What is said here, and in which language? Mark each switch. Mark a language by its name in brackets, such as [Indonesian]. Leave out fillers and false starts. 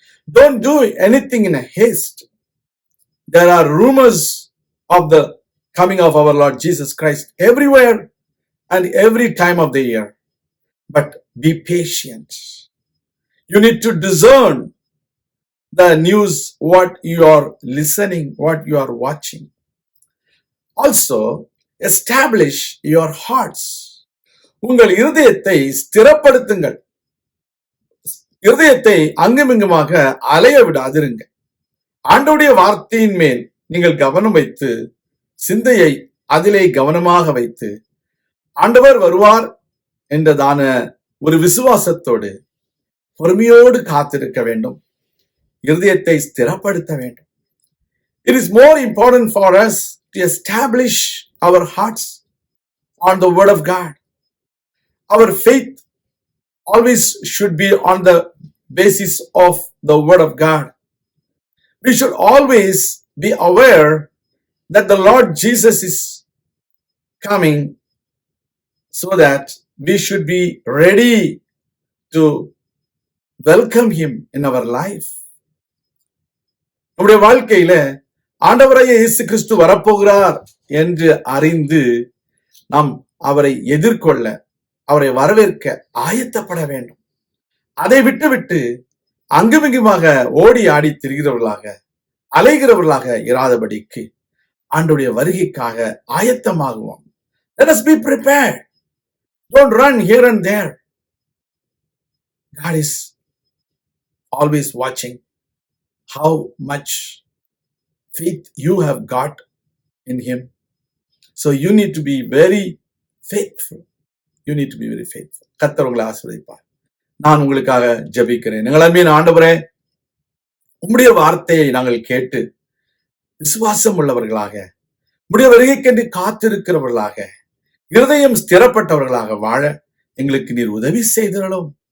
[English] Don't do anything in a haste. There are rumors of the coming of our Lord Jesus Christ everywhere and every time of the year. But be patient. You need to discern the news, what you are listening, what you are watching. Also, establish your hearts. [Tamil] உங்கள் இருதயத்தை ஸ்திரப்படுத்துங்கள். இருதயத்தை அங்குமிங்குமாக அலைய விடாதிருங்க. ஆண்டவருடைய வார்த்தையின் மேல் நீங்கள் கவனம் வைத்து, சிந்தையை அதிலே கவனமாக வைத்து, ஆண்டவர் வருவார் என்றதான ஒரு விசுவாசத்தோடு பொறுமையோடு காத்திருக்க வேண்டும். இருதயத்தை ஸ்திரப்படுத்த வேண்டும். [English] It is more important for us to establish our hearts on the word of God. Our faith always should be on the basis of the word of God. We should always be aware that the Lord Jesus is coming, so that we should be ready to welcome him in our life. [Tamil] நம்முடைய வாழ்க்கையில ஆண்டவராகிய இயேசு கிறிஸ்து வரப்போகிறார் என்று அறிந்து நாம் அவரை எதிர்கொள்ள, அவரை வரவேற்க ஆயத்தப்பட வேண்டும். அதை விட்டுவிட்டு அங்குமிங்குமாக ஓடி ஆடி திரிகிறவர்களாக, அலைகிறவர்களாக இராதபடிக்கு ஆண்டவருடைய வருகைக்காக ஆயத்தமாகுவோம். [English] Let us be prepared. Don't run here and there. God is always watching how much faith you have got in him. So you need to be very faithful. You need to be very faithful. [Tamil] கர்த்தர் உங்களை ஆசீர்வதிப்பார். நான் உங்களுக்காக ஜெபிக்கிறேன். எங்கள் ஆண்டவரே, உம்முடைய வார்த்தையை நாங்கள் கேட்டு விசுவாசம் உள்ளவர்களாக, உம்முடைய வருகைக்கென்று காத்திருக்கிறவர்களாக, இருதயம் ஸ்திரப்பட்டவர்களாக வாழ எங்களுக்கு நீர் உதவி செய்திடலும்.